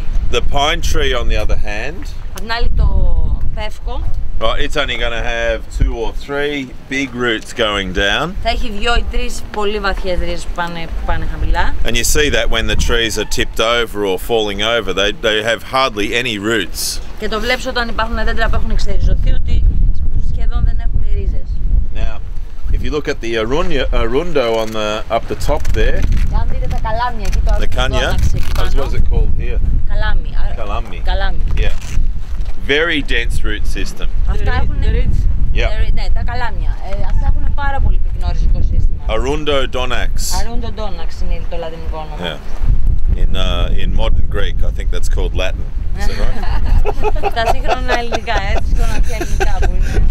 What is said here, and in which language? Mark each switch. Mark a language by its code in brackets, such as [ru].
[en] The pine tree, on the other hand, [el] απ' την άλλη το πεύκο, [en] right, it's only going to have 2 or 3 big roots going down. [el] Θα έχει 2 ή 3 πολύ βαθιές ρίζες που πάνε χαμηλά. [en] And you see that when the trees are tipped over or falling over, they have hardly any roots. [el] Και το βλέπεις όταν υπάρχουν δέντρα που έχουν εξεριζωθεί ότι σχεδόν δεν έχουν ρίζες. [en] Now, if you look at the arundo up the top there, [el] Αν δείτε τα καλάμια εκεί, το [en] the kanya, what is it called here? [el] Καλάμι. [en] Yeah. Very dense root system. [el] Αυτά έχουν... Ναι, τα καλάμια. Αυτά έχουν πάρα πολύ πυκνό ριζικό σύστημα. [en] Arundo donax. [el] Arundo donax είναι το λατινικό όνομα. Yeah. [en] In modern Greek, I think that's called Latin. Is that right? [el] Τα σύγχρονα ελληνικά, σύγχρονα ελληνικά που είναι.